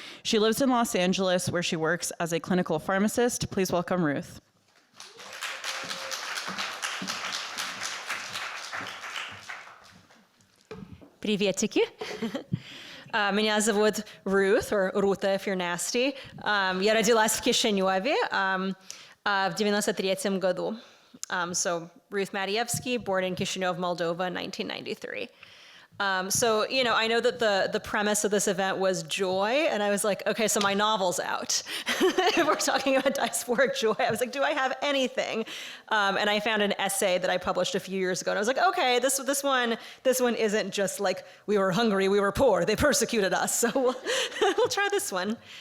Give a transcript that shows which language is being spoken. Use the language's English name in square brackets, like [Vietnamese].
[English] She lives in Los Angeles, where she works as a clinical pharmacist. Please welcome Ruth. [Russian] Приветики. Меня зовут [English] Ruth, or Ruta if you're nasty. [Russian] Я родилась в Кишиневе в 93 году. [English] So Ruth Madievsky, born in Chisinau, Moldova in 1993. So, you know, I know that the premise of this event was joy, and I was like, okay, so my novel's out. If we're talking about diasporic joy, I was like, do I have anything? And I found an essay that I published a few years ago, and I was like, okay, this one isn't just like, we were hungry, we were poor, they persecuted us, so we'll try this one.